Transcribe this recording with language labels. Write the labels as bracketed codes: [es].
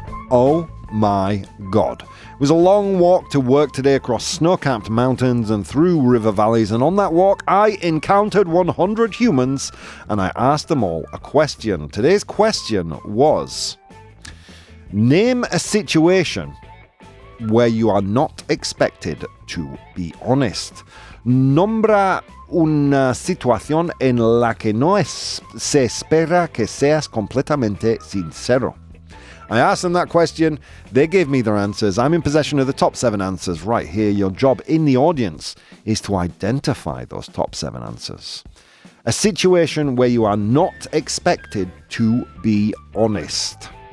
[en] Oh my God. It was a long walk to work today across snow-capped mountains and through river valleys, and on that walk I encountered 100 humans and I asked them all a question. Today's question was, name a situation where you are not expected to be honest. [es] Nombra una situación en la que no se espera que seas completamente sincero. [en] I asked them that question. They gave me their answers. I'm in possession of the top 7 answers right here. Your job in the audience is to identify those top 7 answers. A situation where you are not expected to be honest.